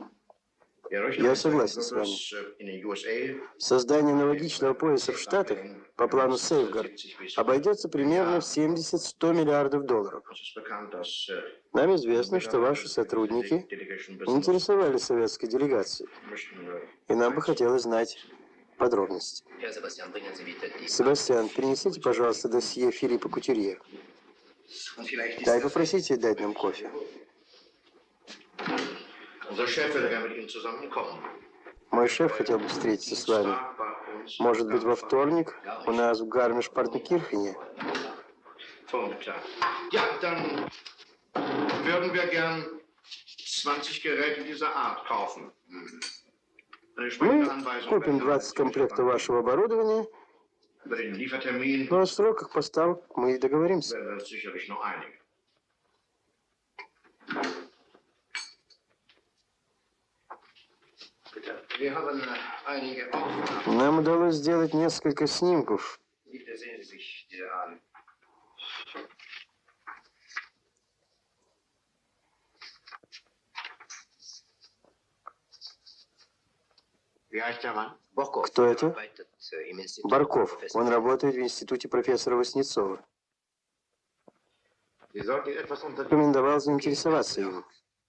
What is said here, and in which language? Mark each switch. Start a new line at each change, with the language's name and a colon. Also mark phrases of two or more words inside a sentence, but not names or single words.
Russian: Я согласен с вами. Создание аналогичного пояса в Штатах по плану Safeguard обойдется примерно в 70-100 миллиардов долларов. Нам известно, что ваши сотрудники интересовали советской делегацией, и нам бы хотелось знать подробности.
German: Herr Sebastian, bringen Sie bitte die
Russian: Себастьян, принесите, пожалуйста, досье Филиппа Кутюрье. Да, и попросите дать нам кофе.
German: Unser Chef würde gerne mit Ihnen zusammenkommen.
Russian: Мой шеф хотел бы встретиться с вами. Может быть, во вторник у нас в Гармиш-Партенкирхене.
German: Vormittag. Ja, dann würden wir gern 20 Geräte dieser Art kaufen. Eine
Russian: Мы
German: entsprechende Anweisung
Russian: купим 20 комплектов вашего оборудования,
German: über den Liefertermin
Russian: но о сроках поставок мы и договоримся.
German: werden wir uns sicherlich noch einigen. Wir haben einige Aufnahmen.
Russian: Нам удалось сделать несколько снимков.
German: Bitte sehen Sie sich diese an. Wie heißt der Mann?
Russian: Кто это? Барков. Он работает в институте профессора Васнецова.
German: Sie sollten etwas unter...
Russian: Рекомендовал заинтересоваться им.